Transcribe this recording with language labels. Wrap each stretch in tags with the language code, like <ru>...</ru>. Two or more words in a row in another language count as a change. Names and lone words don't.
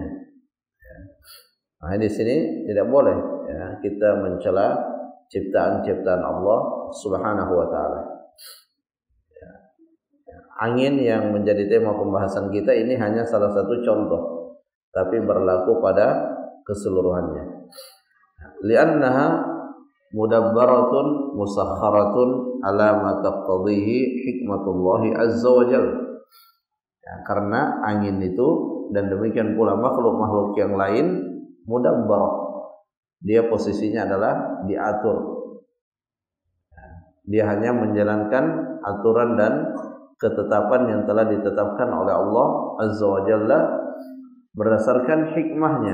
<id>Nah, di sini tidak boleh ya, kita mencela ciptaan-ciptaan Allah</id> <ar>سبحانه وتعالى.</ar> <id>Ya. Angin yang menjadi tema pembahasan kita ini hanya salah satu contoh, tapi berlaku pada keseluruhannya.</id> <ar>لأنها مدبرة مسخرة على ما تقتضيه حكمة الله عز وجل.</ar> <id>Ya, karena angin itu dan demikian pula makhluk-makhluk yang lain mudabbarah, dia posisinya adalah diatur. Dia hanya menjalankan aturan dan ketetapan yang telah ditetapkan oleh Allah</id> <ar>عز وجل</ar> <id>berdasarkan hikmahnya.</id>